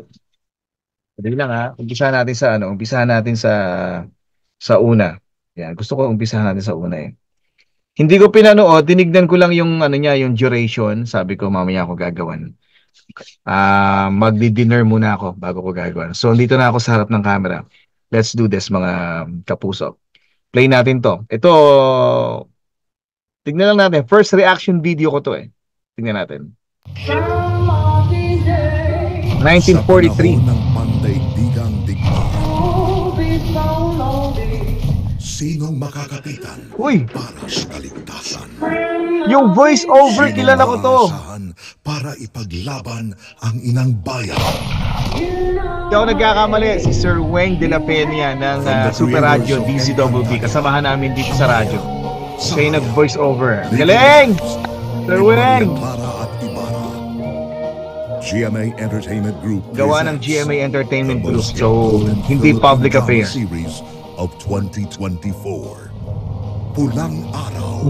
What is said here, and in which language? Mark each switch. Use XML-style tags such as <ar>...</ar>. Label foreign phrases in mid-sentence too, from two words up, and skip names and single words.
<tl>Madali lang umpisahan natin sa una. Yan, gusto ko umpisahan natin sa una eh. Hindi ko pinanood, tinignan ko lang yung yung duration. Sabi ko mamaya ako gagawan. Magdi-dinner muna ako bago ko gagawan. So, dito na ako sa harap ng camera.</tl> <en>Let's do this</en> <tl>mga kapuso. Play natin to. Ito, tignan lang natin.</tl> <en>First reaction video</en> <tl>ko to eh. Tignan natin. 1943. Ng pandaigdigang digmaan. Sinong makakapitan para sa kaligtasan? Yung</tl> <en>voice over,</en> <tl>kilala ko to. Para ipaglaban ang inang bayan. Hindi ako nagkakamali, si Sir Weng de la Peña ng Super Radio DZWB. Kasamahan namin dito sa radyo. Siya yung nag-voice over. Galing! Sir Weng! GMA Entertainment Group. Gawa ng GMA Entertainment Group. So, hindi</tl> <en>public affair. Series of 2024. Pulang Araw.</en>